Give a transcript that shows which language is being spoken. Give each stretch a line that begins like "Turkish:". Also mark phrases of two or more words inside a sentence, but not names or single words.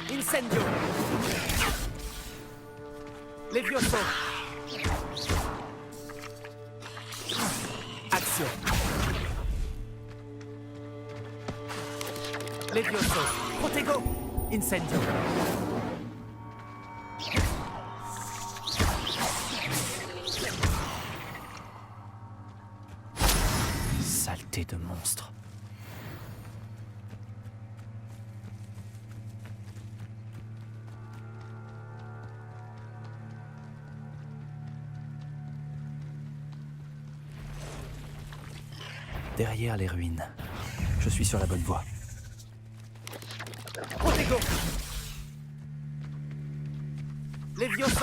Latin: Incendio. Levioso. Action. Levioso. Protego. Incendio.
French: Saleté de monstre. Derrière les ruines. Je suis sur la bonne voie.
Latin: Protego. Levioso.